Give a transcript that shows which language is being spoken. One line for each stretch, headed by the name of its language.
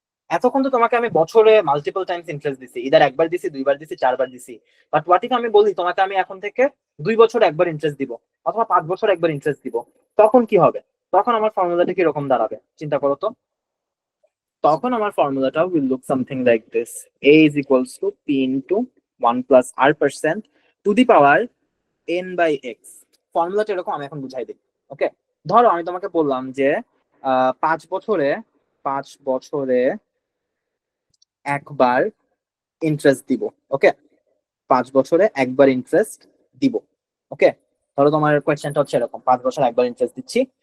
Bangla: এতক্ষণ তো তোমাকে আমি বছরে মাল্টিপল টাইমস ইন্টারেস্ট দিছি, ইদার একবার দিছি, 2বার দিছি, 4বার দিছি।
English: but what if
Bangla: আমি বলি তোমাকে আমি এখন থেকে 2 বছর একবার ইন্টারেস্ট দিব, অথবা 5 বছর একবার ইন্টারেস্ট দিব, তখন কি হবে? তখন আমার ফর্মুলাটা কিরকম দাঁড়াবে চিন্তা করো তো। তখন আমার ফর্মুলাটা
English: Will look something like this: a is equals to p into 1 plus r% to the power n by x।
Bangla: ফর্মুলাটা এরকম, আমি এখন বুঝাই দিই। ওকে, ধরো আমি তোমাকে বললাম যে 5 বছরে 5 বছরে একবার ইন্টারেস্ট দিব। ওকে, 5 বছরে একবার ইন্টারেস্ট দিব। ওকে, ধরো তোমার কোয়েশ্চেনটা হচ্ছে এরকম, 5 বছর একবার ইন্টারেস্ট দিচ্ছি।